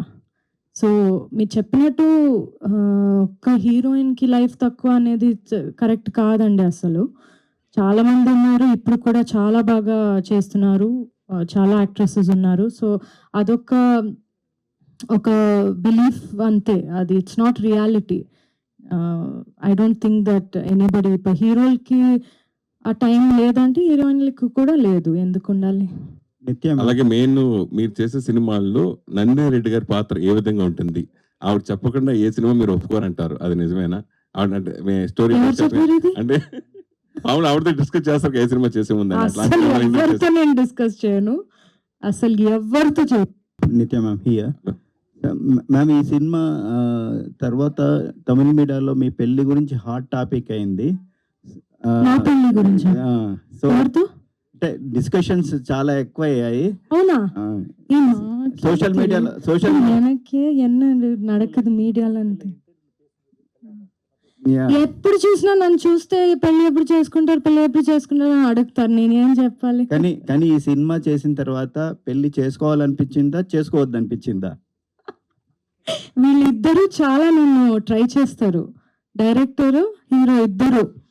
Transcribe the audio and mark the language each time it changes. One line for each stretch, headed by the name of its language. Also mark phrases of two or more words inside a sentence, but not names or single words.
Telugu: సో మీరు చెప్పినట్టు ఒక హీరోయిన్కి లైఫ్ తక్కువ అనేది కరెక్ట్ కాదండి అసలు. చాలామంది ఉన్నారు, ఇప్పుడు కూడా చాలా బాగా చేస్తున్నారు, చాలా యాక్ట్రెసెస్ ఉన్నారు. సో అదొక బిలీఫ్ అంతే, అది
English: it's not reality. I don't think that anybody.
Telugu: ఇప్పుడు హీరోలకి ఆ టైం లేదంటే హీరోయిన్లకి కూడా లేదు, ఎందుకు ఉండాలి? అలాగే మెయిన్ మీరు చేసే సినిమాల్లో నందిని రెడ్డి గారి పాత్ర ఏ విధంగా ఉంటుంది? ఆవిడ చెప్పకుండా ఏ సినిమా మీరు ఒప్పుకోరంటారు, అది నిజమేనా? ఆవిడ స్టోరీ అంటే ఆవిడతో డిస్కస్ చేస్తారు ఏ సినిమా చేసే ముందు? నేను డిస్కస్ చేయను, అసలు ఎవరితో చేయను.
English: Nithya ma'am here.
Telugu: మ్యామ్, ఈ సినిమా తర్వాత తమిళ మీడియాలో మీ పెళ్లి గురించి హాట్ టాపిక్ అయింది. నా పెళ్లి గురించి సో అంటే డిస్కషన్స్ చాలా ఎక్కువ అయ్యాయి. అవునా? సోషల్ మీడియాలో
Tamil: எனக்கு என்ன நடக்குது
Telugu: మీడియాలో అంతే. ఎప్పుడు చూసినా నన్ను చూస్తే పెళ్లి ఎప్పుడు చేసుకుంటారు అని అడుగుతారు, నేనేం చెప్పాలి? కానీ ఈ సినిమా చేసిన తర్వాత పెళ్లి చేసుకోవాలనిపించిందా, చేసుకోవద్దనిపించిందా? వీళ్ళిద్దరూ చాలా నన్ను ట్రై చేస్తారు, డైరెక్టర్ హీరో ఇద్దరు.